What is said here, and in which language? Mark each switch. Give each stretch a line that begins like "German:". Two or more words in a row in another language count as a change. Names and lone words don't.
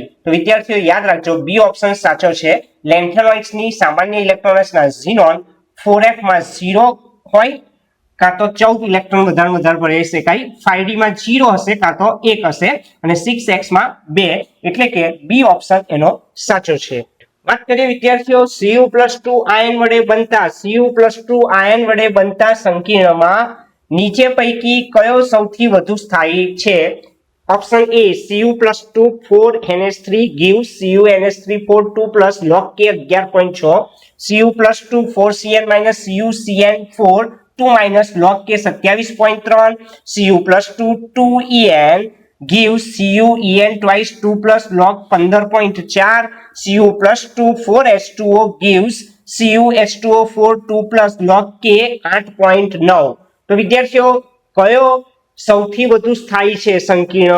Gujarati: તો વિદ્યાર્થીઓ યાદ રાખજો,
English: B option
Gujarati: સાચો છે। લેન્થેનોઇડ્સની સામાન્ય ઇલેક્ટ્રોન રચના ઝીનોન 4f માં 0 હોય, કાં તો 14 ઇલેક્ટ્રોન વધારે ભરી શકાય, 5d માં 0 હશે કાં તો 1 હશે, અને 6x માં 2, એટલે કે
English: B option
Gujarati: એનો સાચો છે। વાત કરીએ વિદ્યાર્થીઓ Cu+2 આયન વડે બનતા સંકીર્ણમાં નીચે પૈકી કયો સૌથી વધુ સ્થાયી છે?
English: ઓપ્શન એ Cu+2 4NH3 gives CuNH3 4 2 log K 11.6, Cu+2 4Cn CuCN4 2 log K 27.3, Cu+2 2En gives CuEn twice 2 log 15.4, Cu+2 4H2O gives CuH2O4 2 log K 8.9।
Gujarati: તો વિદ્યાર્થીઓ કયો સૌથી વધુ સ્થાયી છે સંકીર્ણ?